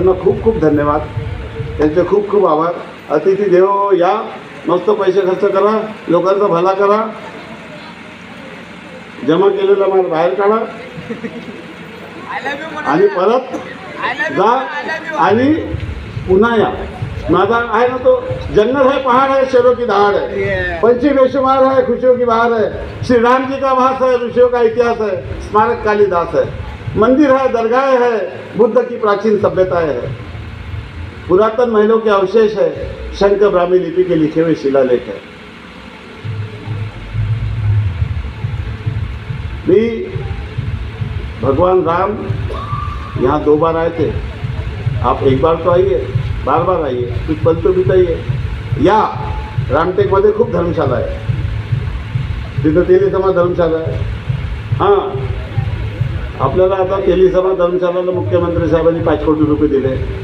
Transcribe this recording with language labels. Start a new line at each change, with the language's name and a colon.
Marathi: त्यांना खूप खूप धन्यवाद, त्यांचे खूप खूप आभार. अतिथी देवो, या मस्त पैसे खर्च करा, लोकांचा भला करा, जमा केलेला माल बाहेर काढा आणि परत जा आणि पुन्हा या. माझा आहे ना तो,
Hindi: जन्नत है पहाड़ है, शेरों की दहाड़ है, पंछी बेशुमार है, खुशियों की बहार है, श्री राम जी का वास है, ऋषियों का इतिहास है, स्मारक कालिदास है, मंदिर है, दरगाह है, बुद्ध की प्राचीन सभ्यताएं है, पुरातन महलों के अवशेष है, शंख ब्राह्मी लिपि के लिखे हुए शिलालेख है. भी भगवान राम यहाँ 2 बार आए थे. आप एक बार तो आइए, बार बार आइए, कुछ पल तो बिताइए.
Marathi: या रामटेकमध्ये खूप धर्मशाला आहे, तिथं तेलीसमा धर्मशाला आहे. हां, आपल्याला आता तेलीसमा धर्मशालाला मुख्यमंत्री साहेबांनी 5 कोटी रुपये दिले.